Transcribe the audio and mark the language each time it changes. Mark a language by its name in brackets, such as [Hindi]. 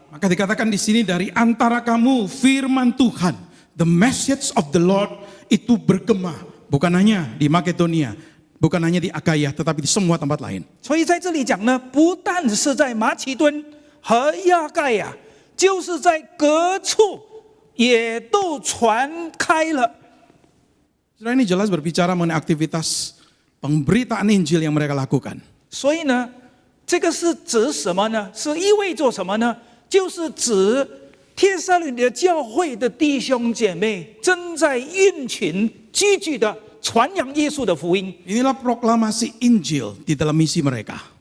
[Indonesian] Maka dikatakan di sini dari antara kamu firman Tuhan, [English] the message of the Lord [Indonesian] itu bergema, bukan hanya di Makedonia, bukan hanya di Akaya, tetapi di semua tempat lain. [Chinese] 所以在这里讲呢，不但是在马其顿和亚盖亚，就是在各处也都传开了。 [Indonesian] Saudara, ini jelas berbicara mengenai aktivitas pemberitaan Injil yang mereka lakukan. [Chinese] 所以呢，这个是指什么呢？是意味着什么呢？就是指帖撒罗尼迦教会的弟兄姐妹正在运群积聚的传扬耶稣的福音。 [Indonesian] Inilah proklamasi Injil di dalam misi mereka.